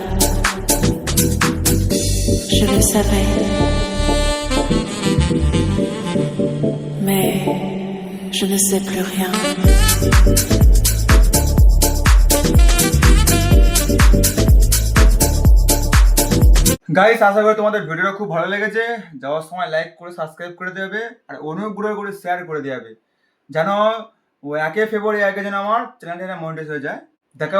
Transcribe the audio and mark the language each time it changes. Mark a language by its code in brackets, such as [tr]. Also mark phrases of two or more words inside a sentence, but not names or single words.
[fr] Je le savais. Mais je ne sais plus rien. [bn] গাইস আশা করি তোমাদের ভিডিওটা খুব ভালো লেগেছে। যাওয়ার সময় লাইক করে সাবস্ক্রাইব করে দেবে, আর অনুগ্রহ করে শেয়ার করে দেবে, যেন ও 1 ফেব্রুয়ারি আগে যেন আমার চ্যানেলটা মনিটাইজ হয়ে যায়।